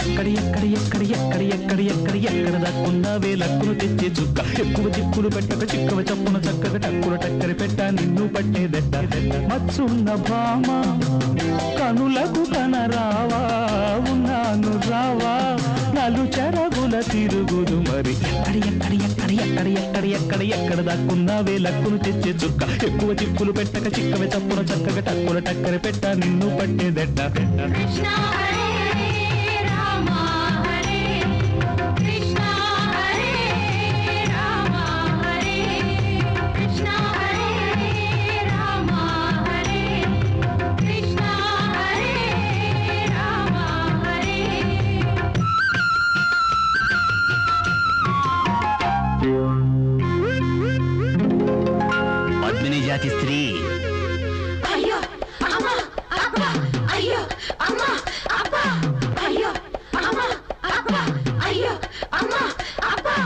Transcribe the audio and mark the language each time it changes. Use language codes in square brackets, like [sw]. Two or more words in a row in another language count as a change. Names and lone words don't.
[te] ఎక్కడ దక్కున్నవే లక్కును తెచ్చే చుక్క ఎక్కువ చిక్కులు పెట్టక చిక్కవ చప్పున చక్కగా టక్కున టక్కరి పెట్ట నిన్ను పట్టేదెట్ట మచ్చున్న భామ కనులకు కనరావా ఉన్నాను రావా నలు చెరగుల తిరుగుదు మరి ఎక్కడ దక్కున్నవే లక్కును తెచ్చే చుక్క ఎక్కువ చిక్కులు పెట్టక చిక్కవ చప్పున చక్కగా టక్కున టక్కరి పెట్ట నిన్ను పట్టేదెట్ట Krishna Hare Rama Hare Krishna Hare Rama Hare Krishna Hare Rama Hare Krishna Hare Rama Hare పద్మిని జాతి స్త్రీ అయ్యో అమ్మ అబ్బ అయ్యో అమ్మ అబ్బ అయ్యో అమ్మ అబ్బ అయ్యో అమ్మ అబ్బ